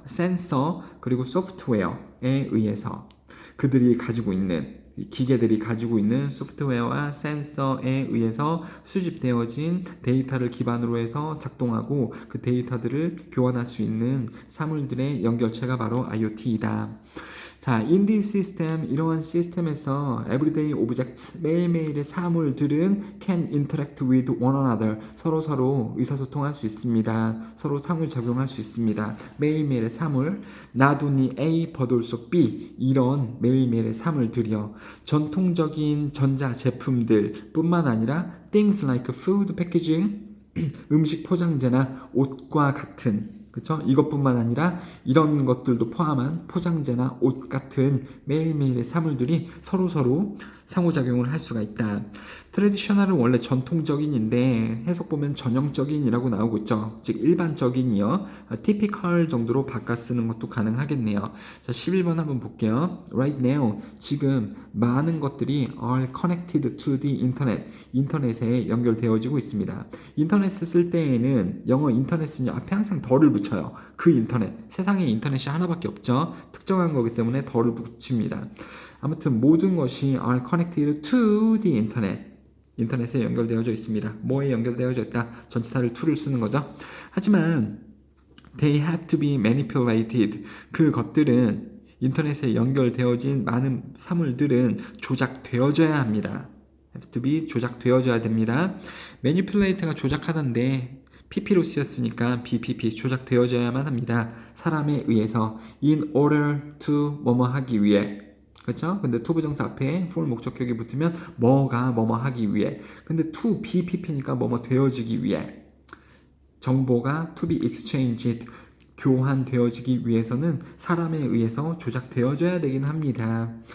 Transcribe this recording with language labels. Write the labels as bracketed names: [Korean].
[Korean] 센서 그리고 소프트웨어에 의해서 그들이 가지고 있는, 기계들이 가지고 있는 소프트웨어와 센서에 의해서 수집되어진 데이터를 기반으로 해서 작동하고 그 데이터들을 교환할 수 있는 사물들의 연결체가 바로 IoT이다. [English] 자, in this system, [Korean] 이러한 시스템에서 [English] everyday objects, [Korean] 매일매일의 사물들은 [English] can interact with one another, [Korean] 서로 의사소통할 수 있습니다. 서로 상호작용할 수 있습니다. 매일매일의 사물, [English] not only A but also B, [Korean] 이런 매일매일의 사물들이요. 전통적인 전자제품들 뿐만 아니라 [English] things like food packaging, [Korean] 음식 포장재나 옷과 같은, 그쵸? 이것뿐만 아니라 이런 것들도 포함한 포장재나 옷 같은 매일매일의 사물들이 서로 상호작용을 할 수가 있다. 트레디셔널은 원래 전통적인인데 해석 보면 전형적인이라고 나오고 있죠. 즉 일반적인이요. typical 정도로 바꿔 쓰는 것도 가능하겠네요. 자, 11번 한번 볼게요. [English] Right now, [Korean] 지금 많은 것들이 [English] are connected to the internet. [Korean] 인터넷에 연결되어지고 있습니다. 인터넷을 쓸 때에는 영어 인터넷은 앞에 항상 덜을 붙여요. 그 인터넷. 세상에 인터넷이 하나밖에 없죠. 특정한 거기 때문에 덜을 붙입니다. 아무튼 모든 것이 [English] are connected to the internet. [Korean] 인터넷에 연결되어져 있습니다. 뭐에 연결되어져 있다? 전치사를 to를 쓰는 거죠. 하지만 [English] they have to be manipulated. [Korean] 그것들은 인터넷에 연결되어진 많은 사물들은 조작되어져야 합니다. have to be 조작되어져야 됩니다. manipulate가 조작하던데 pp로 쓰였으니까 bpp 조작되어져야만 합니다. 사람에 의해서 [English] in order to [Korean] 뭐뭐 하기 위해. 그렇죠? 근데 to 부정사 앞에 for 목적격이 붙으면 뭐가 뭐뭐 하기 위해. 근데 to bpp니까 뭐뭐 되어지기 위해. 정보가 [English] to be exchanged [Korean] 교환되어지기 위해서는 사람에 의해서 조작되어져야 되긴 합니다.